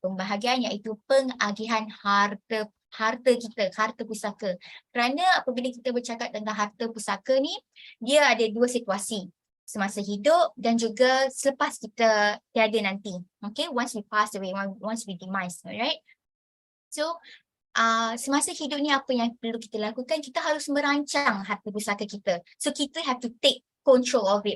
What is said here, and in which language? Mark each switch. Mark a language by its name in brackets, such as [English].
[Malay] Pembahagian iaitu pengagihan harta kita, harta pusaka. Kerana apabila kita bercakap tentang harta pusaka ni, dia ada dua situasi. Semasa hidup dan juga selepas kita tiada nanti. [English] Okay, once we pass away, once we demise, alright? [Malay] So, semasa hidup ni apa yang perlu kita lakukan? Kita harus merancang harta pusaka kita. [English] So, [Malay] kita [English] have to take control of it.